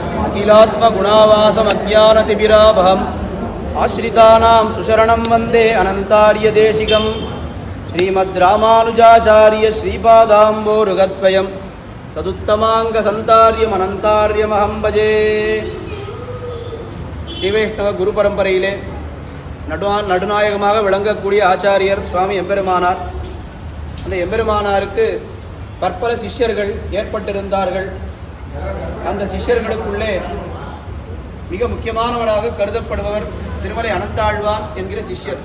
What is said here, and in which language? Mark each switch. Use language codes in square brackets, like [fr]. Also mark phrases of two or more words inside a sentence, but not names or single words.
[sa] अखिलात्मगुणावासमज्ञानतिमिरापहम् आश्रितानां सुशरणं वन्दे अनन्तार्यदेशिकं श्रीमद्रामानुजाचार्य श्रीपादाम्बोरुगद्वयं सदुत्तमाङ्गसन्तार्यमनन्तार्यमहं भजे. [ta] ஸ்ரீவைஷ்ணவ குரு பரம்பரையிலே நடுநாயகமாக விளங்கக்கூடிய ஆச்சாரியர் சுவாமி எம்பெருமானார். அந்த எம்பெருமானாருக்கு பற்பல சிஷ்யர்கள் ஏற்பட்டிருந்தார்கள். அந்த சிஷ்யர்களுக்குள்ளே மிக முக்கியமானவராக கருதப்படுபவர் திருமலை அனந்தாழ்வான் என்கிற சிஷ்யர்.